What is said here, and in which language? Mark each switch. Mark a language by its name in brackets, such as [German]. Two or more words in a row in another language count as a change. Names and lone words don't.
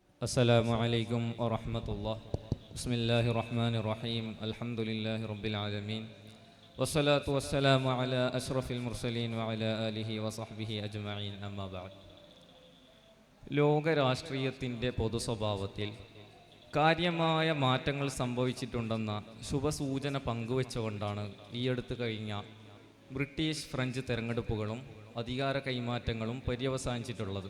[Arabic] السلام عليكم ورحمة الله. بسم الله الرحمن الرحيم. الحمد لله رب العالمين والصلاة والسلام على أشرف المرسلين وعلى آله وصحبه أجمعين. أما بعد. [Malayalam] ലോക രാഷ്ട്രീയത്തിൻ്റെ പൊതുസ്വഭാവത്തിൽ കാര്യമായ മാറ്റങ്ങൾ സംഭവിച്ചിട്ടുണ്ടെന്ന ശുഭസൂചന പങ്കുവെച്ചുകൊണ്ടാണ് ഈയടുത്ത് കഴിഞ്ഞ ബ്രിട്ടീഷ് ഫ്രഞ്ച് തെരഞ്ഞെടുപ്പുകളും അധികാര കൈമാറ്റങ്ങളും പര്യവസാനിച്ചിട്ടുള്ളത്.